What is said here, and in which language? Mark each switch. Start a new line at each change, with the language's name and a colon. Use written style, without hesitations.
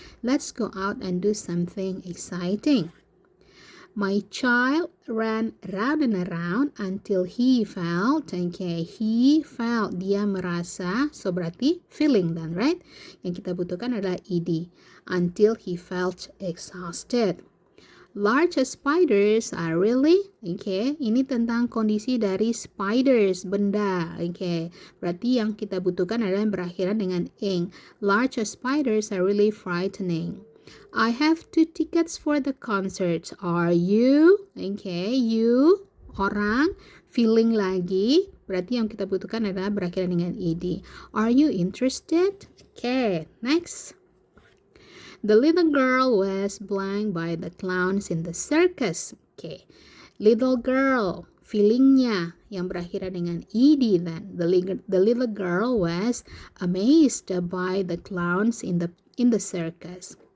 English: Let's go out and do something exciting. My child ran around and around until he felt, okay, he felt,
Indonesian: dia merasa,
English: so berarti feeling then, right?
Indonesian: Yang kita butuhkan adalah ed,
English: until he felt exhausted. Large spiders are really, okay,
Indonesian: ini tentang kondisi dari spiders, benda,
English: okay.
Indonesian: Berarti yang kita butuhkan adalah yang berakhiran dengan ing.
English: Large spiders are really frightening. I have 2 tickets for the concert. Are you? Okay, you, orang, feeling lagi.
Indonesian: Berarti yang kita butuhkan adalah berakhiran dengan ed.
English: Are you interested? Okay, next. The little girl was blank by the clowns in the circus.
Indonesian: Okay, little girl, feelingnya yang berakhiran dengan ed then.
English: The little girl was amazed by the clowns in the circus.